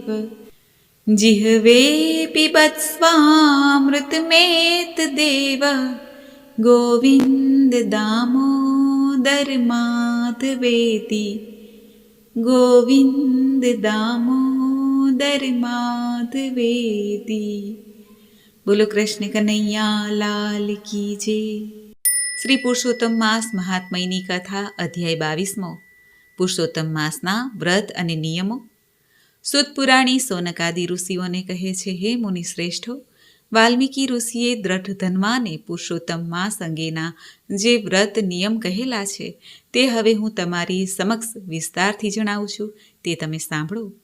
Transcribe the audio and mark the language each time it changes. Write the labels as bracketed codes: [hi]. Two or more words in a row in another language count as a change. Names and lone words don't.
[sa] जिह्वे पिबत्स्वामृतमेत देव, गोविंद दामोदर माधवेति. गोविंद दामोदर माधवेति. [gu] બોલો કૃષ્ણ કનૈયા લાલ કી જય. શ્રી પુરુષોત્તમ માસ મહાત્મયની કથા અધ્યાય 22મો પુરુષોત્તમ માસના વ્રત અને નિયમો. સુત પુરાણી સોનકાદી ઋષિઓને કહે છે, હે મુનિ શ્રેષ્ઠો, વાલ્મીકી ઋષિએ દ્રઢ ધન્વાને પુરુષોત્તમ માસ અંગેના જે વ્રત નિયમ કહેલા છે તે હવે હું તમારી સમક્ષ વિસ્તારથી જણાવું છું, તે તમે સાંભળો.